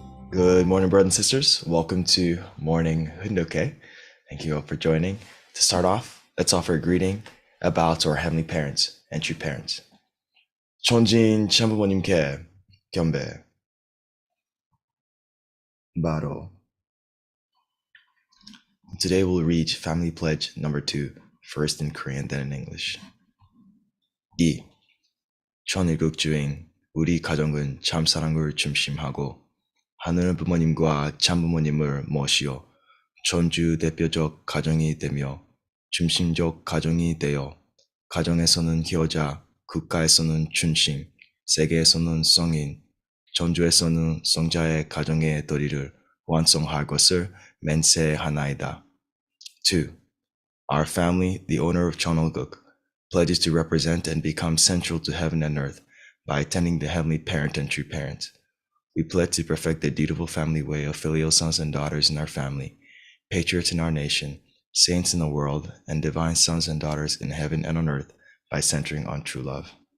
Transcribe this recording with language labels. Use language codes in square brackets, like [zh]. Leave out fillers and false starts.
[en] Good morning, brothers and sisters. Welcome to Morning HDH. Thank you all for joining. To start off, let's offer a greeting about our heavenly parents and true parents. [ko] 천진 참부모님께 경배, 바로. [en] Today we'll read Family Pledge number 2, first in Korean, then in English. [ko] 2. 천일국 주행 우리 가정은 참사랑을 중심하고 하늘 부모님과 참부모님을 모시어 전주 대표적 가정이 되며 중심적 가정이 되어 가정에서는 효자, 국가에서는 춘심, 세계에서는 성인, 전주에서는 성자의 가정의 도리를 완성할 것을 맹세하나이다. [en] 2. Our family, the owner of Cheonilguk, pledges to represent and become central to heaven and earth by attending the heavenly parent and true parents. We pledge to perfect the dutiful family way of filial sons and daughters in our family, patriots in our nation, saints in the world, and divine sons and daughters in heaven and on earth by centering on true love.